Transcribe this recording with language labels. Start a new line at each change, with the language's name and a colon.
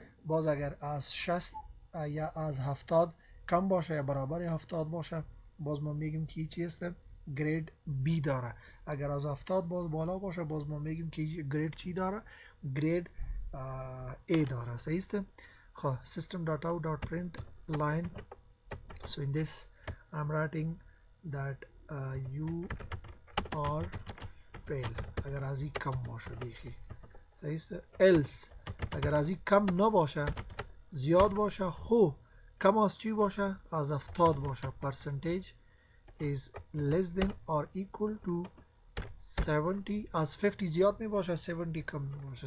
Persian: باز اگر از 60 یا از 70 کم باشه یا برابر 70 باشه باز ما میگیم که چی است؟ گرید B داره. اگر از 70 باز بالا باشه باز ما میگیم که گرید چی داره؟ گرید A داره. صحیح است.
English: خب system.out.println. so in this I'm writing that you are fail
Persian: اگر از این کم باشه بیخی. صحیح است. else اگر از این کم نباشه زیاد باشه خو کم از چی باشه؟ از 70 باشه.
English: percentage is less than or equal to 70.
Persian: از 50 زیاد می باشه 70 کم می باشه.